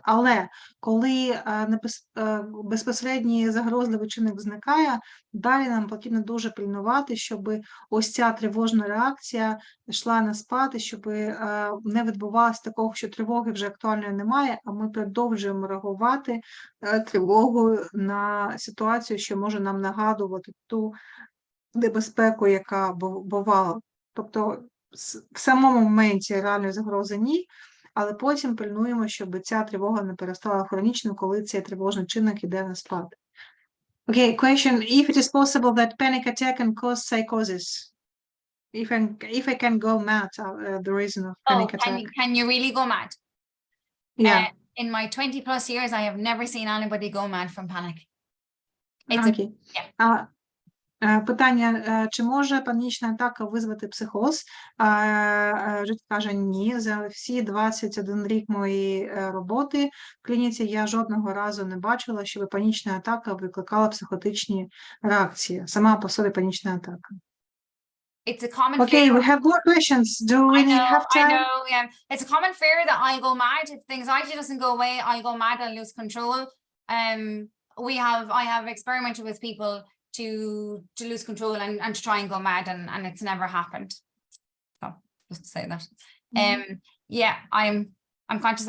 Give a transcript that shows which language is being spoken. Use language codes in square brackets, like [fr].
[uk] Але коли безпосередній загрозливий чинник зникає, далі нам потрібно дуже пильнувати, щоб ось ця тривожна реакція йшла на спад, щоб не відбувалося такого, що тривоги вже актуальної немає, а ми продовжуємо реагувати тривогою на ситуацію, що може нам нагадувати ту небезпеку, яка бувала. Тобто в самому моменті реальної загрози ні, але потім пильнуємо, щоб ця тривога не перестала хронічною, коли цей тривожний чинник іде на спад. [en] Okay, question, if it is possible that panic attack can cause psychosis? If I can go mad, the reason of panic attack. Can you really go mad? Yeah. In my 20 plus years, I have never seen anybody go mad from panic. Okay. [uk] Питання, чи може панічна атака визвати психоз? Жуть каже, ні. За всі 21 рік моєї роботи в клініці я жодного разу не бачила, щоб панічна атака викликала психотичні реакції. Сама по собі панічна атака. [en] It's a common fear. We have more questions. Do we have time? I know, yeah. It's a common fear that I'll go mad. If the anxiety doesn't go away, I'll go mad, I'll lose control. I have experimented with people to lose control and to try and go mad, and it's never happened. So just to say that. Yeah, I'm conscious.